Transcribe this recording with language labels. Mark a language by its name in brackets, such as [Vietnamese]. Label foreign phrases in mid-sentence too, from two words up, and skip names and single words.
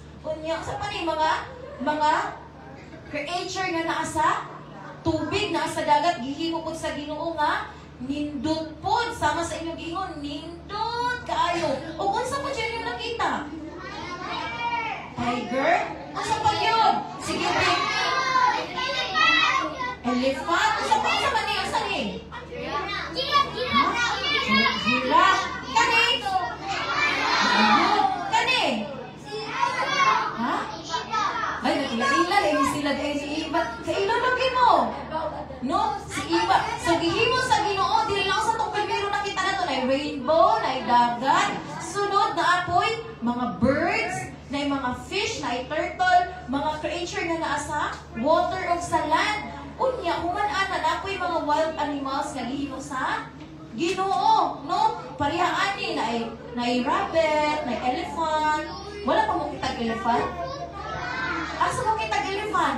[Cebuano] Unya sa pa ni mga creature nga naa sa tubig, naa sa dagat gihimo pud sa Ginoo nga nindot pod sama sa inyong giingon nindot kaayo. O unsa pa diyan yung nakita? Tiger? Unsa pa yun? Sige, big. Elephant? Unsa pa niya? Unsa ni? Giraffe? Kani? Kani? Ha? Ay, nakilala eh sila ay si Iba. Sa ilo lagi mo. No? Si Iba. So, gihimo sa Ginoo, dili lang sa itong primero nakita na ito na rainbow, na dagat. Sunod na apoy, mga birds, na mga fish, na turtle, mga creature na naa sa water o sa land. Unya, human-ana na apoy mga [English] wild animals [Cebuano] nga gihimo sa Ginoo, no? Parihaan ni na rabbit, na elephant. Wala pa mo kitag elephant? Asa mo kitag elephant?